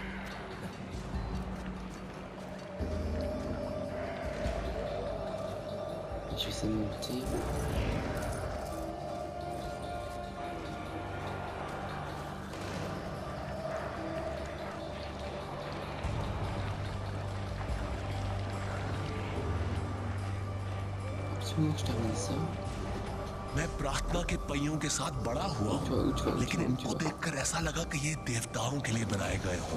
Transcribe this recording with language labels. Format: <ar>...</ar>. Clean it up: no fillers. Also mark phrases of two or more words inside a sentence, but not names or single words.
<fr>Je vais essayer de monter. Absolument, je termine ça.</fr> <hi>मैं प्रार्थना के पहियों के साथ बड़ा हुआ हूँ, लेकिन इनको देखकर ऐसा लगा कि ये देवताओं के लिए बनाए गए हों।</hi>